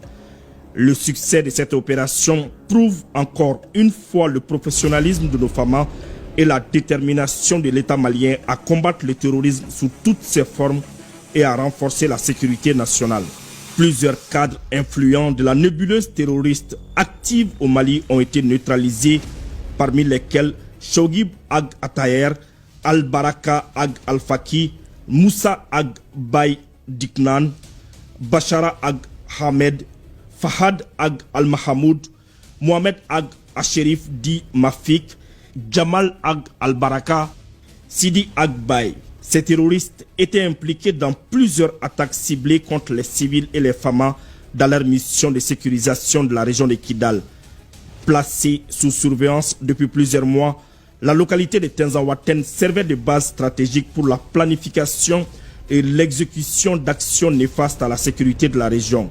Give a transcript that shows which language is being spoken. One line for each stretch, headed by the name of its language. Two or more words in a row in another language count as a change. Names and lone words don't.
French: Le succès de cette opération prouve encore une fois le professionnalisme de nos FAMA et la détermination de l'État malien à combattre le terrorisme sous toutes ses formes et à renforcer la sécurité nationale. Plusieurs cadres influents de la nébuleuse terroriste active au Mali ont été neutralisés, parmi lesquels Shogib Ag Atayer, Al-Baraka Ag Al-Faki, Moussa Ag Bay Diknan, Bachara Ag Hamed, Fahad Ag Al-Mahamoud, Mohamed Ag Asherif Di Mafik, Jamal Ag Al-Baraka, Sidi Ag Bay. Ces terroristes étaient impliqués dans plusieurs attaques ciblées contre les civils et les FAMA dans leur mission de sécurisation de la région de Kidal. Placée sous surveillance depuis plusieurs mois, la localité de Tinzaouaten servait de base stratégique pour la planification et l'exécution d'actions néfastes à la sécurité de la région.